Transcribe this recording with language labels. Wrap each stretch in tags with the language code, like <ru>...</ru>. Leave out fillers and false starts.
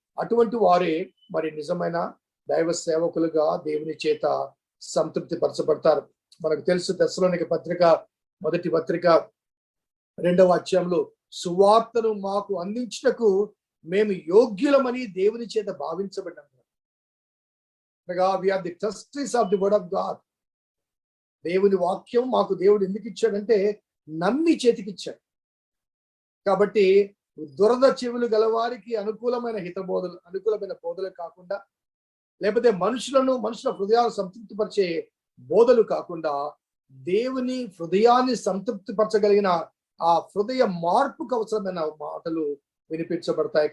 <te>అటువంటి వారే మరి నిజమైన దైవ సేవకులుగా దేవుని చేత సంతృప్తి పరచబడతారు. మనకు తెలుసు, తెస్సలోనిక పత్రిక మొదటి పత్రిక 2వ అధ్యాయంలో సువార్తను మాకు అందించుటకు మేము యోగ్యులమని దేవుని చేత భావించబడ్డాము.</te> <en>We are the trustees of the word of God.</en> <te>దేవుని వాక్యం మాకు దేవుడు ఎందుకు ఇచ్చాడంటే నమ్మి చేతికిచ్చాడు. కాబట్టి దురద చెవులు గలవారికి అనుకూలమైన బోధలు కాకుండా, లేకపోతే మనుషుల హృదయాలు సంతృప్తిపరిచే బోధలు కాకుండా, దేవుని హృదయాన్ని సంతృప్తిపరచగలిగిన ఆ హృదయ మార్పుకు అవసరమైన మాటలు వినిపించబడతాయి.</te>